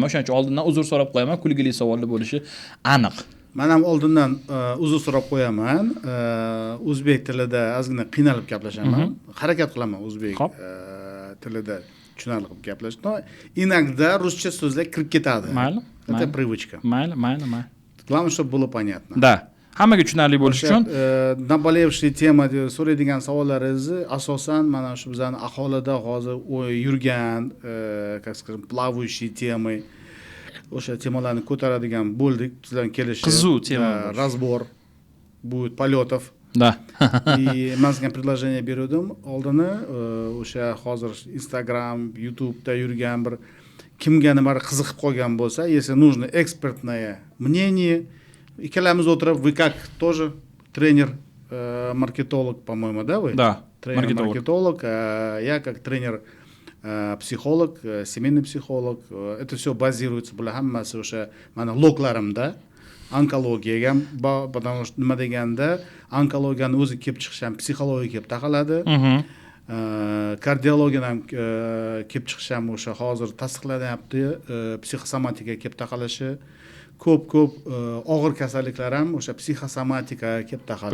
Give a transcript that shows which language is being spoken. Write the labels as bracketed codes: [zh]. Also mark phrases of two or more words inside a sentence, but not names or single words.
[uz] O'shaning uchun oldindan uzr so'rab qo'yaman, kulgili savollar bo'lishi aniq. Men ham oldindan uzr so'rab qo'yaman. O'zbek tilida ozgina qiynalib gaplashaman. Harakat qilaman o'zbek tilida tushunarli qilib gaplashishga. Inogda ruscha so'zlar kirib ketadi. Mayli. [ru] Это привычка. [uz] Mayli. [ru] Главное, чтобы было понятно. Да. [uz] Hammaga tushunarli bo'lishi uchun nabолевшая tema so'raydigan savollaringizni asosan mana shu bizani aholida hozir yurgan, [ru] как скажем, плавающие темы, [uz] o'sha temalarni ko'taradigan bo'ldik. Sizlarga kelishi qiziq tema, [ru] разбор будет полетов. Да. [uz] И men sizga предложение berdim. Oldini o'sha hozir Instagram, YouTube'da yurgan bir kimga nimadir qiziqib qolgan bo'lsa, [ru] если нужно экспертное мнение, [uz] ikkalamiz o'tirib, [ru] вы как тоже тренер, маркетолог, по-моему, да, вы? Да, маркетолог, я как тренер, психолог, семейный психолог. Это все базируется [uz] bular hammasi o'sha mana loglarimda onkologiyaga, [ru] потому что [uz] nima deganda onkologiyani o'zi kelib chiqishi ham psixologiyaga kelib taqaladi. Kardiologiyadan ham kelib chiqishi ham o'sha hozir tasdiqlanyapti, psixosomatikaga kelib taqalishi. Ko'p og'ir kasalliklar ham o'sha psixosomatikaga kelib taqaladi.